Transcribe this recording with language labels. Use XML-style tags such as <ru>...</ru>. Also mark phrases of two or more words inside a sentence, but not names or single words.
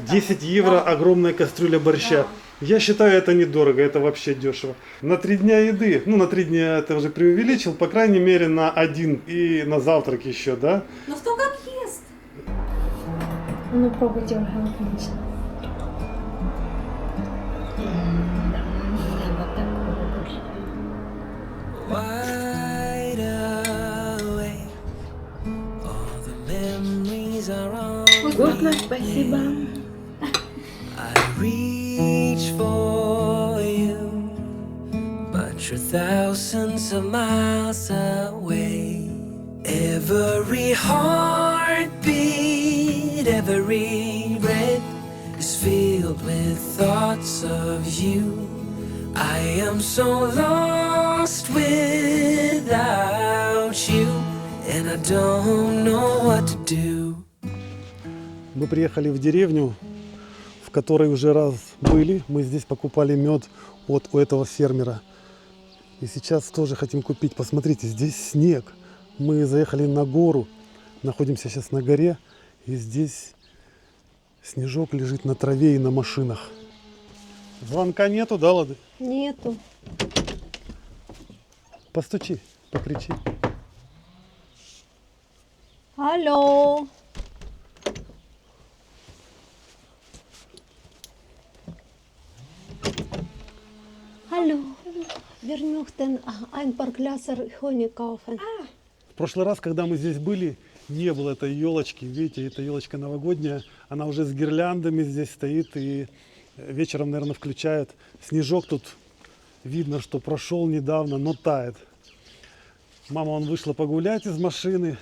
<ru>10 вот. евро, Да. огромная кастрюля борща. Да. Я считаю, это недорого, это вообще дешево. На 3 дня еды, ну на 3 дня это уже преувеличил, по крайней мере на 1 и на завтрак еще, да? Ну кто как ест? Ну пробуйте, Ольга, отлично.</ru> <en>Wide awake, all the memories are on.</en> <ru>Вкусно, спасибо.</ru> <en>I reach for you, but you're thousands of miles away. Every heartbeat, every breath is filled with thoughts of you. I am so lost without you. and I don't know what to do.</en> <ru>Мы приехали в деревню, в которой уже раз были. Мы здесь покупали мед от у этого фермера. И сейчас тоже хотим купить. Посмотрите, здесь снег. Мы заехали на гору. Находимся сейчас на горе. И здесь снежок лежит на траве и на машинах. Звонка нету, да, Лады? Нету. Постучи, покричи. Алло.</ru> <de>Hallo, wir möchten ein paar Gläser Honig kaufen.</de> <ru>В прошлый раз, когда мы здесь были, не было этой елочки. Видите, эта елочка новогодняя. Она уже с гирляндами здесь стоит. И вечером, наверное, включают. Снежок тут видно, что прошел недавно, но тает. Мама, он вышла погулять из машины.</ru>